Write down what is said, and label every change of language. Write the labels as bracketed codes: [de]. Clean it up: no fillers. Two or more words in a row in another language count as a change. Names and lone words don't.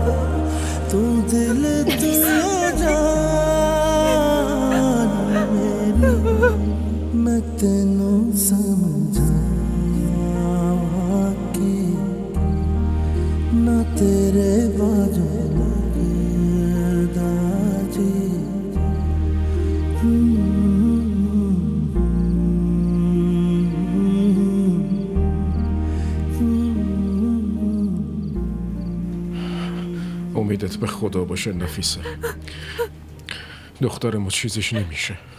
[pa] ਤੂੰ ਦਿਲ ਤੂੰ ਜਾਨ ਮੇਰੀ ਮੈਂ ਤੈਨੂੰ ਸਮਝਾਵਾਂ ਕਿ ਨਾ ਤੇਰੇ ਬਾਜੋਂ ਲਗਦਾ ਜੀ [fa] امیدت به خدا باشه نفیسه. دختر ما چیزش نمیشه.